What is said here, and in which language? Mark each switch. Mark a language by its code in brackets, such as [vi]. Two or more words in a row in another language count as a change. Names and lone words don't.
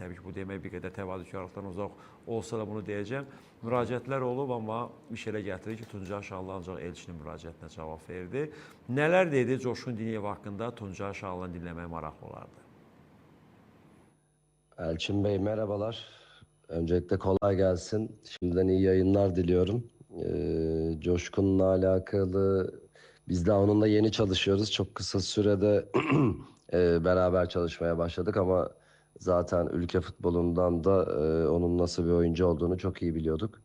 [az] Təbii ki, bu demək bir qədər təvazökarlıqdan uzaq olsa da bunu deyəcəm. Müraciətlər olub, amma iş elə gətirir ki, Tuncay Şanlı ancaq Elçinin müraciətinə cavab verdi. Nələr dedi Coşqun Diniyev haqqında Tuncay Şanlı'nı dinləmək maraqlı olardı. [tr] Elçin Bey merhabalar. Öncelikle kolay gelsin. Şimdiden iyi yayınlar diliyorum. Coşkun'la alakalı biz daha onunla yeni çalışıyoruz. Çok kısa sürede beraber çalışmaya başladık ama zaten ülke futbolundan da onun nasıl bir oyuncu olduğunu çok iyi biliyorduk.